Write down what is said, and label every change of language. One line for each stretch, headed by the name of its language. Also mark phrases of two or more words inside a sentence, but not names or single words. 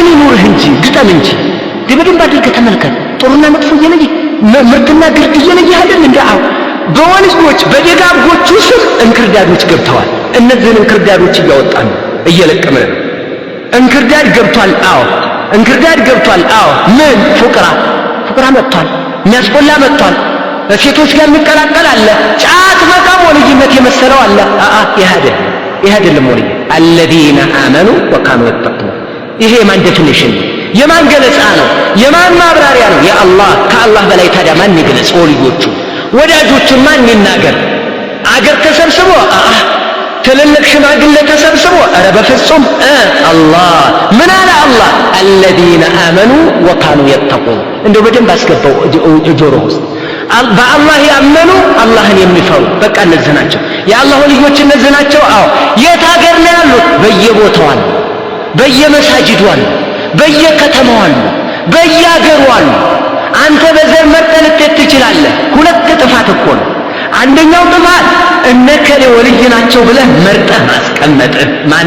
Amharic: ኑርህ እንጂ ግጠም እንጂ በደንብ አድርግ ተመልከት ጥሩና መጥፎ የለይ ምርጥና ግርድ የለይ አይደል እንደው በወልዮች በደጋጎቹ ስም እንክርዳዶች ገብተዋል እነዚህን እንክርዳዶች እያወጣን እየለቀመን እንክርዳድ ገብቷል እንክርዳድ ገብቷል ምን ፉቅራ መጥቷል የሚያስቆላ መጥቷል ሴቶች ጋር የሚቀላቀል አለ ጫት መቃም ወልይነት የመሰለው አለ ይሄ አይደለም ወልይ
Arabic: الذين آمنوا وكانوا يتقون
Amharic: ይሄ ማን ዴፊኒሽን የማን ገለጻ ነው የማን ማብራሪያ ነው የአላህ ከአላህ በላይ ታዲያ ማን ይገለጽ ወልዮቹ ወዳጆቹን ማን ይናገር አገር ተሰብስቦ ትልልቅ ሽማግሌ ተሰብስቦ ኧረ በፍጹም አላህ ምን አለ አላህ الذين
Arabic: آمنوا وكانوا يتقون
Amharic: እንደው በደንብ አስገባው ጆሮ ውስጥ በአላህ ያመኑ አላህን የሚፈሩ በቃ እነዚህ ናቸው የአላህ ወልዮች እነዚህ ናቸው የት ሀገር ነው ያሉት በየቦታው አሉ በየመሳጅዱ አሉ በየከተማው አሉ በየሀገሩ አሉ አንተ በዘር መርጠህ ልትሄድ ትችላለህ ሁለት ጥፋት እኮ ነው አንደኛው ጥፋት እነከሌ ወልይ ናቸው ብለህ መርጠህ ማስቀመጥህ ማን